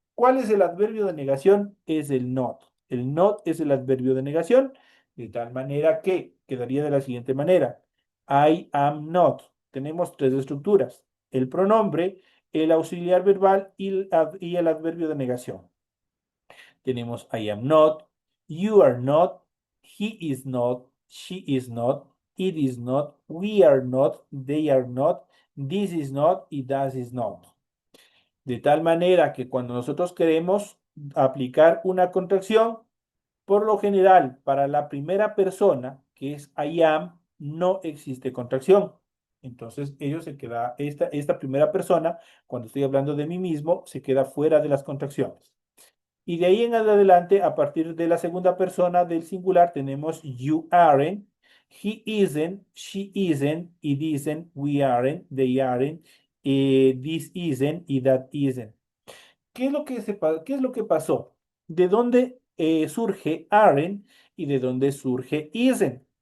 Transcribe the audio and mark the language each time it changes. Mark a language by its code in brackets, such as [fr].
[es] ¿Cuál es el adverbio de negación? Es el not. El not es el adverbio de negación, de tal manera que quedaría de la siguiente manera. [en] I am not. [es] Tenemos tres estructuras. El pronombre, el auxiliar verbal y el adverbio de negación. Tenemos [en] I am not, you are not, he is not, she is not, it is not, we are not, they are not, this is not y that is not. [es] De tal manera que cuando nosotros queremos aplicar una contracción, por lo general, para la primera persona, que es I am, no existe contracción. Entonces, esta primera persona, cuando estoy hablando de mí mismo, se queda fuera de las contracciones. Y de ahí en adelante, a partir de la segunda persona del singular, tenemos [en] you aren't, he isn't, she isn't, it isn't, we aren't, they aren't, this isn't y that isn't. [es] ¿Qué es lo que pasó? ¿De dónde surge aren't y de dónde surge isn't?